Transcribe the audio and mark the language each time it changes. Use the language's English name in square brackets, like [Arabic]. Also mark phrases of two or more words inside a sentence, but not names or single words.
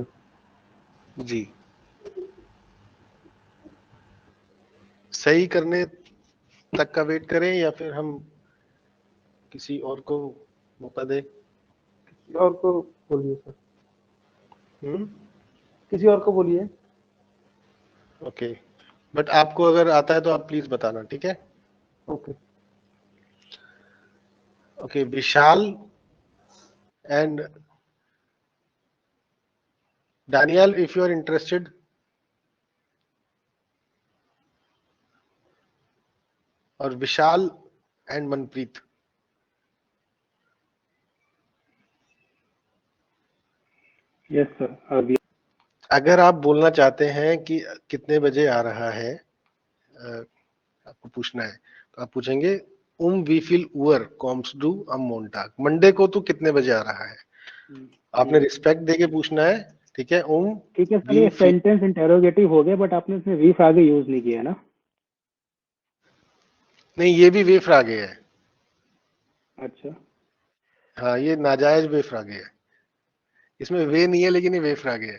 [Hindi] जी, सही करने तक का वेट करें या फिर हम किसी और को मौका दें? किसी और को बोलिए सर, हम्म, किसी और को बोलिए। ओके, बट आपको अगर आता है तो आप प्लीज बताना, ठीक है? [English] ओके। ओके, विशाल एंड Daniel, if you are interested, [Hindi] और विशाल एंड मनप्रीत। [English] yes sir, अभी [Hindi] अगर आप बोलना चाहते हैं कि कितने बजे आ रहा है, आपको पूछना है, तो आप पूछेंगे [German] wie viel Uhr kommst du am Montag? [Hindi] मंडे को तू कितने बजे आ रहा है? आपने रिस्पेक्ट देके पूछना है, ठीक है? ठीक है सर, [German] wie [Hindi] ये [German] viel, [Hindi] सेंटेंस इंटेरोगेटिव हो गया, बट आपने इसमें वी आगे यूज नहीं किया है ना? नहीं ये भी [German] W-Frage [Hindi] है। अच्छा, हाँ, ये नाजायज [German] W-Frage [Hindi] है, इसमें वे नहीं है लेकिन ये [German] W-Frage [Hindi] है।